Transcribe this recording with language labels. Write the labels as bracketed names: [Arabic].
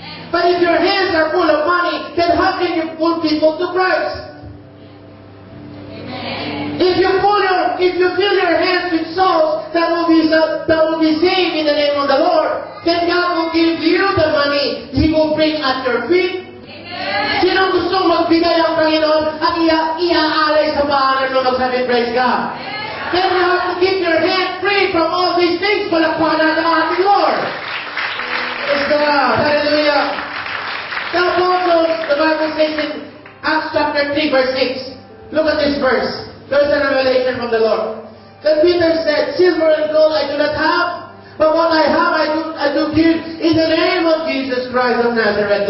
[English] But if your hands are full of money, then how can you pull people to Christ? If you fill your hands with souls that will be saved in the name of the Lord, then God will give you the money He will bring at your feet. [Filipino] Sino gusto magbigay ang Panginoon at iaalay sa bahanan mo magsabi, praise God? [English] Then you have to keep your hand free from all these things. [Filipino] Palakpakan natin ang ating Lord. [English] Praise God. Hallelujah. The apostles, the Bible says in Acts chapter 3 verse 6. Look at this verse. There's a revelation from the Lord. Then Peter said, silver and gold I do not have, but what I have I do give in the name of Jesus Christ of Nazareth.